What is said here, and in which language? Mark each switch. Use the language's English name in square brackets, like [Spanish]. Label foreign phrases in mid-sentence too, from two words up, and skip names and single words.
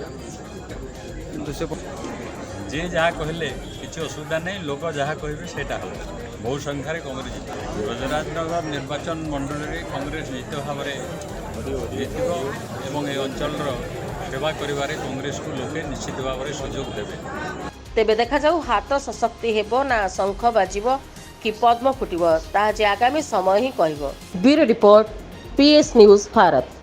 [Odia] କିନ୍ତୁ ଯିଏ ଯାହା କହିଲେ କିଛି ଅସୁବିଧା ନାହିଁ, ଲୋକ ଯାହା କହିବେ ସେଇଟା ହେବ। ବହୁ ସଂଖ୍ୟାରେ କଂଗ୍ରେସ ଜିତିବ। ବ୍ରଜରାଜନଗର ନିର୍ବାଚନ ମଣ୍ଡଳୀରେ କଂଗ୍ରେସ ନିଶ୍ଚିତ ଭାବରେ ଜିତିବ ଏବଂ ଏ ଅଞ୍ଚଳର ସେବା କରିବାରେ କଂଗ୍ରେସକୁ ଲୋକେ ନିଶ୍ଚିତ ଭାବରେ ସୁଯୋଗ ଦେବେ। ତେବେ ଦେଖାଯାଉ ହାତ ସଶକ୍ତି ହେବ ନା ଶଙ୍ଖ ବାଜିବ କି ପଦ୍ମ ଫୁଟିବ, ତାହା ଯେ ଆଗାମୀ ସମୟ ହିଁ କହିବ। [English] Bureau report, PS News Bharat.